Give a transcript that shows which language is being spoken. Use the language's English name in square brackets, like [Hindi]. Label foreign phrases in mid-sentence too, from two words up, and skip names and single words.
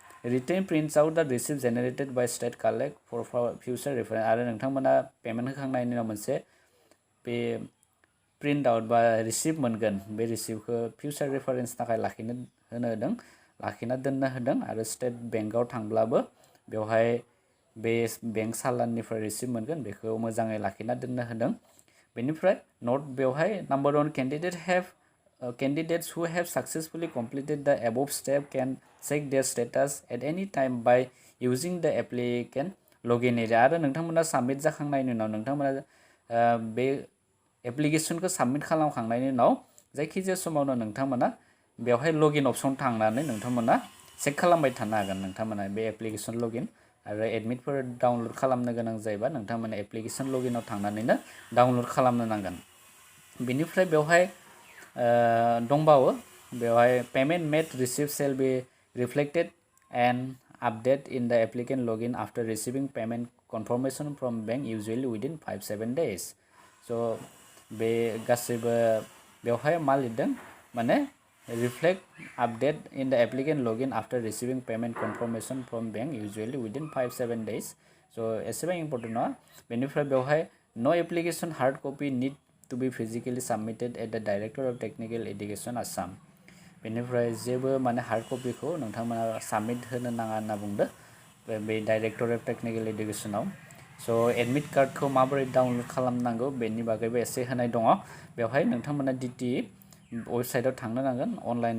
[English] written prints out the receipt generated by State collect for future reference [Bodo] आरो नोंथांमोना पेमेन्ट होखांनायनि उनाव मोनसे बे [English] print out [Bodo] बा रिसिप्ट मोनगोन बे रिसिप्टखौ [English] future reference [Bodo] थाखाय लाखिनो होनो होदों लाखिना दोननो होदों आरो [English] State Bank [Bodo] थांब्लाबो बेवहाय बे [English] bank challan [Bodo] रिसिप्ट मोनगोन बेखौ मोजाङै लाखिना दोननो होदों बेनिफ्राय [English] नट बेवहाय नम्बर 1 candidates who have successfully completed the above step can check their status at any time by using the applicant login area [Bodo] आरो नोंथांमोना साबमिट जाखांनायनि उनाव नोंथांमोना बे एप्लिकेशनखौ साबमिट खालामखांनायनि उनाव जायखिजाया समावनो नोंथांमोना बेवहाय [English] login option [Bodo] थांनानै नोंथांमोना चेक खालामबाय थानो हागोन नोंथांमोना बे [English] application login [Bodo] आरो एडमिटफोर डाउनलड खालामनो गोनां जायोबा नोंथांमोना [English] application login [Bodo] थांनानैनो डाउनलड खालामनो नांगोन बेनिफ्राय बेवहाय [English] दंबावो बेवहाय payment made receipt shall be reflected and updated in the applicant login after receiving payment confirmation from bank usually within 5-7 days so' [Bodo] बे गासैबो बेवहाय मा लिरदों माने [English] reflect update in the applicant login after receiving payment confirmation from bank usually within 5-7 days so [Bodo] एसेबां इम्पर्टेन्ट नङा बेनिफ्राय बेवहाय [English] no application hard copy need to be physically submitted at the Director of Technical Education Assam [Bodo] बेनिफ्राय जेबो माने [English] hard copy [Bodo] नोंथांमोना साबमिट होनो नाङा होनना बुंदों बे [English] Director of Technical Education [Bodo] स' [English] admit card [Bodo] माबोरै डाउनलड खालामनांगौ बेनि बागैबो एसे होनाय दङ बेवहाय नोंथांमोना [English] DT website [Bodo] थांनो नांगोन अनलाइन